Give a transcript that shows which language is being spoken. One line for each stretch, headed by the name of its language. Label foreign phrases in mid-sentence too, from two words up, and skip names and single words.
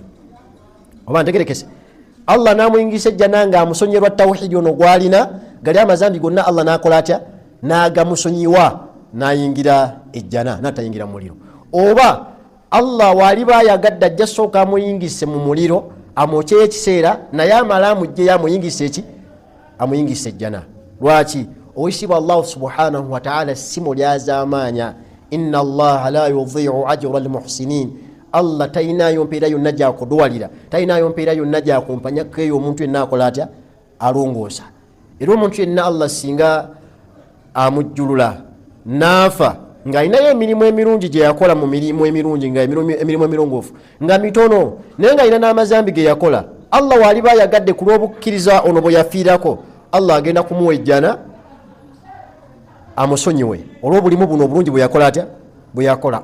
Ganda: Oba ntegerekese Allah n'amuyingisa ejjana ng'amusonyerwa tawhiidi ono gwalina, gali amazambi gonna Allah n'akola atya, n'agamusonyiwa n'ayingira ejjana n'atayingira mu muliro. Oba Allah waliba ayagadde ajja sooka amuyingise mu muliro amwokyeye ekiseera naye amala amugjeyo amuyingise eki amuyingise ejjana. Lwaki? Owekitiibwa
Arabic: الله سبحانه وتعالى
Ganda: simu lyazamanya,
Arabic: إن الله لا يضيع أجر المحسنين.
Ganda: Allah talinayo mpeera yonna gyakudwalira, talinayo mpeera yonna gyakumpanyako omuntu yenna akola atya alongoosa. Era omuntu yenna Allah singa amujjulula naafa ng'alinayo emirimu emirungi gye yakola, mu mirimu emirungi nga emirimu emirongoofu nga mitono, naye ng'alina n'amazambi ge yakola, Allah waliba ayagadde ku lw'obukkiriza ono bwe yafiirako, Allah agenda kumuwa ejjana amusonyiwe olw'obulimu buno obulungi bwe yakola atya bwe yakola.